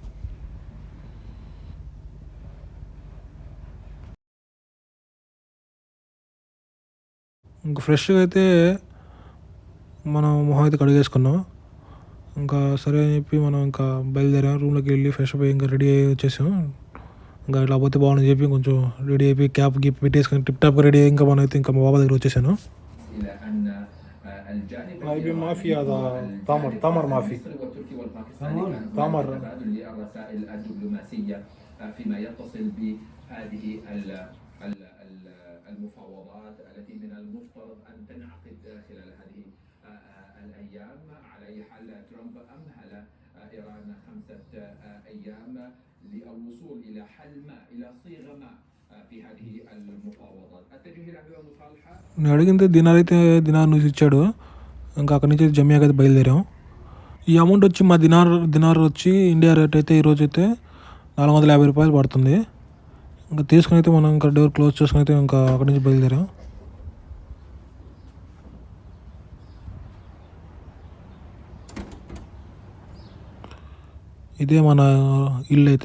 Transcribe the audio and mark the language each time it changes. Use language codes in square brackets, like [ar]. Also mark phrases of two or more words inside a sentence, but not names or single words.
[te] ఇంకా ఫ్రెష్గా అయితే మనం మొహం అయితే కడిగేసుకున్నాం. ఇంకా సరే అని చెప్పి మనం ఇంకా బయలుదేరాం. రూమ్లోకి వెళ్ళి ఫ్రెష్ అయ్యి ఇంకా రెడీ అయ్యి వచ్చేసాం. ఇంకా ఇట్లా పోతే బాగుందని చెప్పి కొంచెం రెడీ అయిపోయి క్యాప్ గిప్ పెట్టేసుకొని టిప్ టాప్గా రెడీ అయ్యి ఇంకా మనం అయితే ఇంకా మా బాబా దగ్గర వచ్చేసాను. [ar] మాఫీ هذا تمر مافي تمر فيما يتصل بهذه المفاوضات التي من المفترض أن تنعقد خلال هذه الأيام. على أي حال ترامب أمهل إيران 5 أيام للوصول إلى حل ما، إلى صيغة ما في هذه المفاوضات. أتجه إلى عدوى مصالحة. [te] నేను అడిగితే దినార్ నుంచి ఇచ్చాడు. ఇంకా అక్కడి నుంచి జమియాకి అయితే బయలుదేరాం. ఈ అమౌంట్ వచ్చి మా దినార్ వచ్చి ఇండియా రేట్ అయితే ఈరోజు అయితే $450 పడుతుంది. ఇంకా తీసుకుని అయితే మనం ఇంకా డోర్ క్లోజ్ చేసుకుని అయితే ఇంకా అక్కడి నుంచి బయలుదేరాం. ఇదే మన ఇల్లు అయితే.